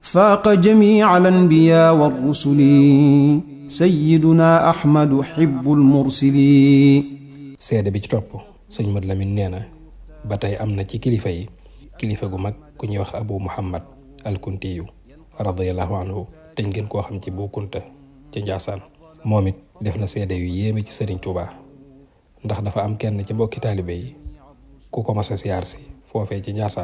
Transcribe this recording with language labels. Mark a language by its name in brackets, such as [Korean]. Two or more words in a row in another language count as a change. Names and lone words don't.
[Arabic] فاق جميع الأنبياء والرسل سيدنا أحمد حب المرسلين. [Wolof] seede bi ci topp sëñ Mad Lamin nee na ba tey am na ci kilifa yi kilifa gu mag ku ñuy wax Abu Muhammad al-Kuntiyu [Arabic] رضي الله عنه [Wolof] te ngeen koo xam ci Bu Kunta ci Njaasaan. moom it def na seede yu yéeme ci Sëriñ Tuubaa ndax dafa am kenn ci mbokki taalibe yi ku ko mas a siyaar si foofee ci Njaasaan.